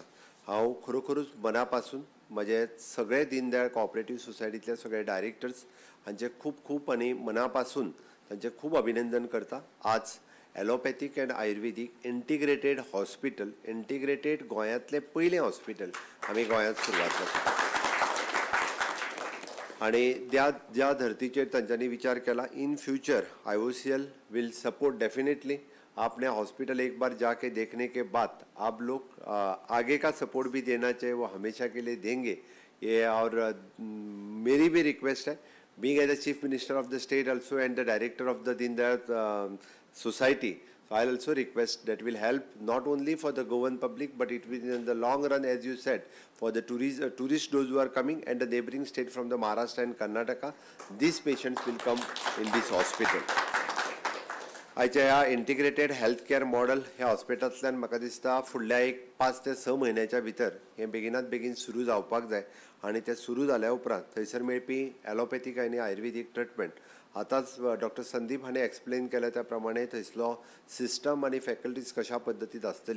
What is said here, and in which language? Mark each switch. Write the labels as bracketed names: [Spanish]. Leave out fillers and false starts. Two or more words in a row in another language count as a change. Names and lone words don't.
[Konkani] हांव खरोखरूच मनापासून म्हजे सगळे दीनदयाळ कोऑपरेटिव्ह सोसायटीतले सगळे डायरेक्टर्स हांचे खूब खूब आनी मनापासून तांचे खूब अभिनंदन करता. आज [English] allopathic and ayurvedic integrated hospital, [Konkani] इंटिग्रेटेड गोंयांतलें पयलें हॉस्पिटल आमी गोंयांत सुरवात करता आणि ज्या धर्तीचेर तांच्यांनी विचार केला [English] in future IOCL will support definitely. [Hindi] आपने हॉस्पिटल एक बार जाके देखने के बाद आप लोग आगे का सपोर्ट भी देना चाहिए, वो हमेशा के लिए देंगे ये. और मेरी भी रिक्वेस्ट है, [English] being as the chief minister of the state also and the director of the दीनदयाल society, so I'll also request that will help not only for the Goan public but it will in the long run, as you said, for the tourists those who are coming and the neighboring state from the Maharashtra and Karnataka, these patients will come in this hospital. [Konkani] आयच्या ह्या [English] integrated health care model [Konkani] ह्या हॉस्पिटलांतल्यान म्हाका दिसता फुडल्या 5 ते 6 म्हयन्याच्या भितर हें बेगिनात बेगीन सुरू जावपाक जाय आणि ते सुरू जाल्या उपरांत थंयसर मेळपी ॲलोपॅथीक आनी आयुर्वेदीक ट्रिटमेंट आतांच डॉक्टर संदीप हाणें एक्सप्लेन केल्या त्या प्रमाणे थंयसलो सिस्टम आनी फॅकल्टीज कशा पद्दतीत आसतली.